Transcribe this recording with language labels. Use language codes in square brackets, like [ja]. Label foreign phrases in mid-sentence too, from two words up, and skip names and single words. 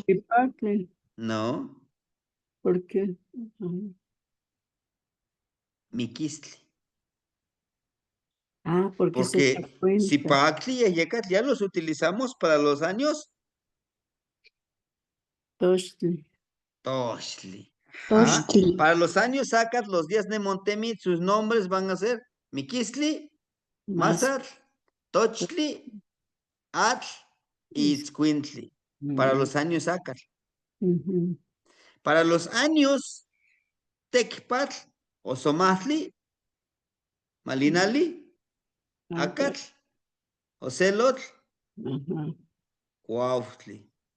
[es] Zipactli. No, ¿Por qué? Miquistli. Porque es esta Porque cuenta. Zipactli y Yecatl ya los utilizamos para los años Toshli. Toshli. Tochtli. Para los años Acat, los días Nemontemi, sus nombres van a ser Miquisli, Mazatl, Tochtli, Atl y Itzcuintli. Para los años Acat. Para los años Tecpatl, Ozomatli, Malinali, Acatl, Ocelotl, Cuautli.